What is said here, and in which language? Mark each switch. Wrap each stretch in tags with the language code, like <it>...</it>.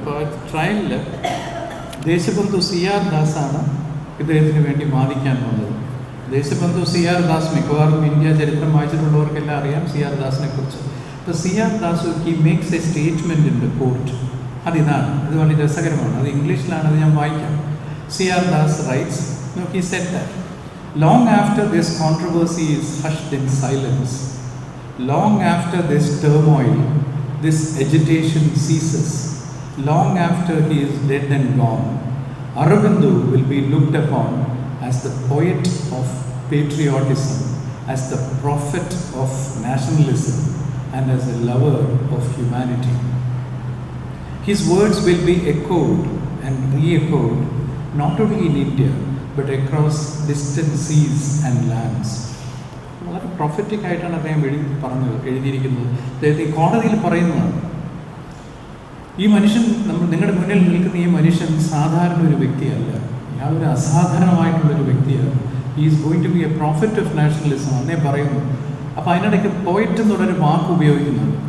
<ml>അപ്പോൾ ആ ട്രയലിൽ ദേശബന്ധു CR ദാസാണ് ഇദ്ദേഹത്തിന് വേണ്ടി വാദിക്കാൻ വന്നത്. ദേശബന്ധു CR ദാസ് മിക്കവാറും ഇന്ത്യ ചരിത്രം വായിച്ചിട്ടുള്ളവർക്കെല്ലാം അറിയാം CR ദാസിനെ കുറിച്ച്.</ml> <en>അപ്പോൾ CR Das he makes a statement in the court.</en> <ml>അതിതാണ്, ഇത് വളരെ രസകരമാണ്. അത് ഇംഗ്ലീഷിലാണ്, അത് ഞാൻ വായിക്കാം.</ml> <en>CR Das writes, he said that long after this controversy is hushed in silence, long after this turmoil, this agitation ceases, long after he is dead and gone, Aurobindo will be looked upon as the poet of patriotism, as the prophet of nationalism, and as a lover of humanity. His words will be echoed and re-echoed not only in India but across distant seas and lands.</en> <ml>വളരെ prophetic ആയിട്ടാണ് അദ്ദേഹം എഴുതിയിരിക്കുന്നത്. അദ്ദേഹത്തെ ഈ കോടതിയിൽ പറയുന്നതാണ്. ഈ മനുഷ്യൻ നിങ്ങളുടെ മുന്നിൽ നിൽക്കുന്ന ഈ മനുഷ്യൻ സാധാരണ ഒരു വ്യക്തിയല്ല, ഇയാളൊരു അസാധാരണമായിട്ടുള്ളൊരു വ്യക്തിയാണ്.</ml> <en>he is going to be a prophet of nationalism</en> <ml>എന്നേ പറയുന്നു. അപ്പോൾ അതിനിടയ്ക്ക് പോയിറ്റ് എന്നുള്ളൊരു വാക്ക് ഉപയോഗിക്കുന്നുണ്ട്.</ml>